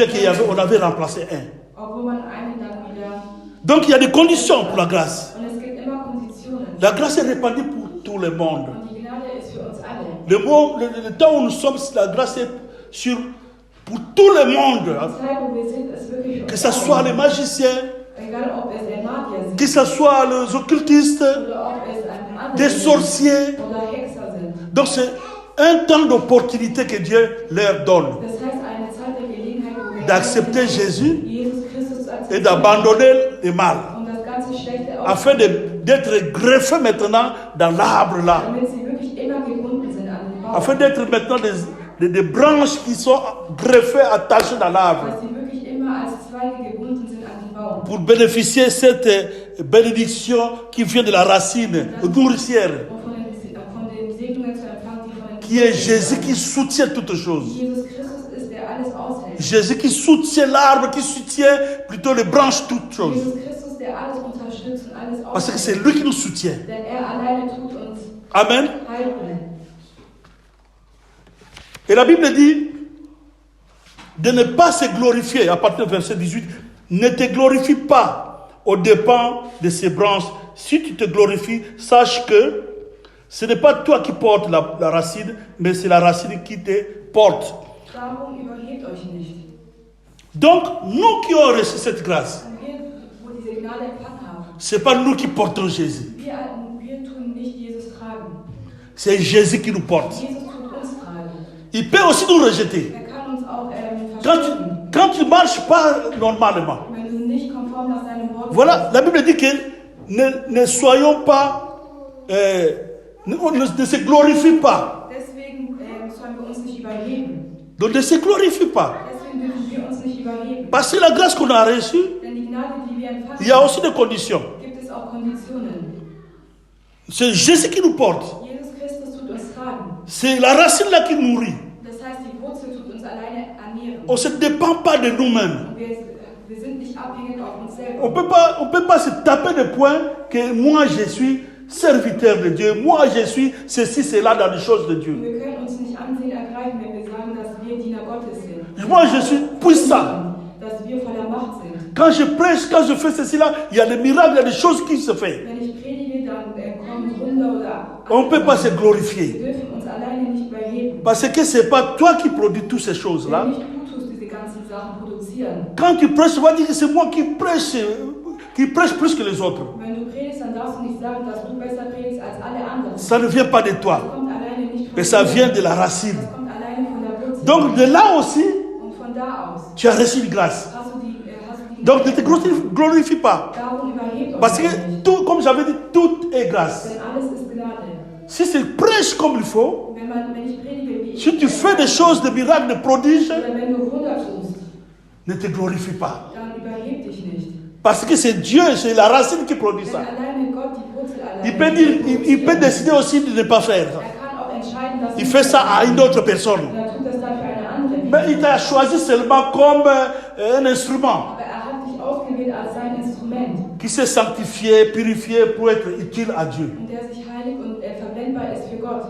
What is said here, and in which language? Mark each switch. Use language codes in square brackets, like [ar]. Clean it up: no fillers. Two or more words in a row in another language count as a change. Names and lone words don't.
[fr] Bien qu'on avait remplacé un. [de] obwohl man einen dann wieder... [fr] Donc il y a des conditions pour la grâce. [de] Und es gibt immer Konditionen. [fr] La grâce est répandue pour tout le monde. [de] Und die Gnade ist für uns alle. [fr] Le temps où nous sommes, la grâce est pour tout le monde. [de] Die Zeit, wo wir sind, ist wirklich für [fr] Que [de] uns [fr] ce soit les [de] alle. [fr] magiciens, [de] Egal ob es der Magier sind [fr] que ce soit les occultistes, [de] oder ob es ein anderer [fr] des sorciers. [de] oder Hexer sind. [fr] Donc c'est un temps d'opportunité que Dieu leur donne [de] Das heißt, eine Zeit der Gelegenheit, wo wir [fr] d'accepter Jésus [de] Jesus Christus zu [fr] et [de] akzeptieren [fr] d'abandonner le mal, [de] und das ganze Schlechte [fr] afin d'être greffés maintenant dans l'arbre là, [de] damit sie wirklich immer gebunden sind an den Baum. [fr] afin d'être maintenant des branches qui sont greffées, attachées dans l'arbre, [de] Dass sie wirklich immer als Zweige gebunden sind an den Baum. [fr] pour bénéficier de cette bénédiction qui vient de la racine nourricière, [de] Und von den Segnungen zu empfangen, die von den [fr] qui est Jésus qui soutient toutes choses. [de] Jesus Christus ist, der alles aushält. [fr] Jésus qui soutient l'arbre, qui soutient plutôt les branches, toutes choses. [de] Jesus Christus, der alles unterstützt und alles [fr] Parce que [de] aushält. [fr] c'est lui qui nous soutient. [de] Denn er alleine tut uns [fr] Amen. [de] halten. [fr] Et la Bible dit de ne pas se glorifier, à partir du verset 18, ne te glorifie pas aux dépens de ces branches. Si tu te glorifies, sache que ce n'est pas toi qui portes la racine, mais c'est la racine qui te porte. [de] Darum überhebt euch nicht. [fr] Donc, nous qui avons reçu cette grâce, [de] Und wir, wo diese Gnade empfangen haben, [fr] ce n'est pas nous qui portons Jésus, [de] wir tun nicht Jesus tragen. [fr] c'est Jésus qui nous porte. [de] Jesus tut uns tragen. [fr] Il peut aussi nous rejeter. [de] Er kann uns auch verstehen. [fr] Quand tu ne marches pas normalement, [de] Wenn du nicht konform nach seinem Wort [fr] voilà, la Bible dit que ne soyons pas, ne se glorifie pas. [de] deswegen sollen wir uns nicht überheben. [fr] Donc ne se glorifie pas. [de] Deswegen dürfen wir uns nicht überheben. [fr] Parce que la grâce qu'on a reçue, [de] Denn die Gnade, die wir empfangen, [fr] il y a aussi des conditions. [de] gibt es auch Konditionen. [fr] C'est Jésus qui nous porte. [de] Jesus Christus tut uns tragen. [fr] C'est la racine là qui nourrit. [de] Das heißt, die Wurzel tut uns alleine ernähren. [fr] On ne se dépend pas de nous-mêmes. [de] Und wir sind nicht abhängig auf uns selber. [fr] On ne peut pas se taper de poing que moi je suis serviteur de Dieu. Moi je suis ceci, cela dans les choses de [de] Und [fr] Dieu. [de] wir können uns nicht Ansehen ergreifen, wenn wir sagen, dass wir Diener Gottes sind. [fr] Moi je suis puissant. [de] Dass wir voller Macht sind. [fr] Quand je prêche, quand je fais ceci là, il y a des miracles, il y a des choses qui se font. [de] Wenn ich predige, dann kommen Wunder oder... [fr] On ne peut pas se [de] Wir [fr] glorifier. [de] dürfen uns alleine nicht überheben. [fr] Parce que ce n'est pas toi qui produis toutes ces choses-là. [de] Wenn nicht du tust, diese ganzen Sachen produzieren. [fr] Quand tu prêches, tu vas dire que c'est moi qui prêche plus que les autres. [de] Wenn du predigst, dann darfst du nicht sagen, dass du besser predigst als alle anderen. [fr] Ça ne vient pas de [de] Das [fr] toi, [de] kommt alleine nicht von [fr] mais ça [de] dir. [fr] vient de la racine. [de] Das kommt alleine von der Wurzel. [fr] Donc de là aussi, [de] Und von da aus [fr] tu as reçu une grâce. [de] hast du die [fr] Donc ne te glorifie pas. [de] Darum überhebt euch [fr] Parce que, [de] nicht. [fr] tout, comme j'avais dit, tout est grâce. [de] Denn alles ist Gnade. [fr] Si tu prêches comme il faut, [de] Wenn ich predige, wie ich [fr] si tu fais des choses, des miracles, des prodiges, [de] oder wenn du Wunder tust, [fr] ne te glorifie pas. [de] dann überheb dich nicht. [fr] Parce que c'est Dieu, c'est la racine qui produit [de] Denn [fr] ça. [de] alleine Gott die Wurzel alleine. [fr] Il peut, dire, il peut décider aussi de ne pas faire. [de] Er kann auch entscheiden, dass [fr] Il fait ça à une autre personne. [de] Und er tut das dann für eine andere. [fr] Mais il t'a choisi seulement comme un instrument [de] Aber er hat dich ausgewählt als sein Instrument. [fr] qui s'est sanctifié, purifié pour être utile à Dieu. [de] Und der sich heilig und verwendbar ist für Gott.